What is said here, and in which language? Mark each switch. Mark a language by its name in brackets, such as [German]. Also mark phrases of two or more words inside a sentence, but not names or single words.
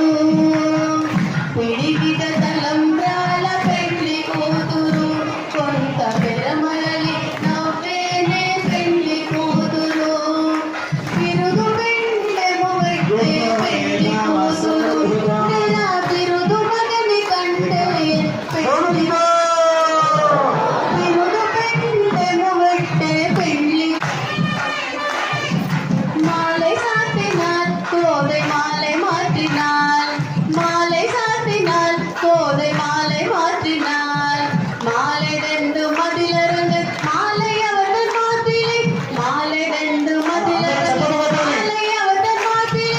[Telugu] పిడికిట తలంబ్రాల పెండ్లి కూతురు కొంత పెడమరలి నవ్వేనే పెండ్లి కూతురు. పిరుగు పెండెము పెట్టే పెండ్లి కూతురు. నెల పిరుగు మగని కంటే పెండ్లి పిరుగు పెండెము పెట్టే పెండ్లి. [Tamil] மாலை சாத்தினால் கோதை மாலை மாற்றினாள். மாலை சாத்தினால் கோதை மாலை மாற்றினாள். மாலை ரெண்டு மதிலரங்கு மாலை அவர்கள் மாத்திலே. மாலை ரெண்டு மதிலரங்கு மாலை அவர்கள் மாத்திலே.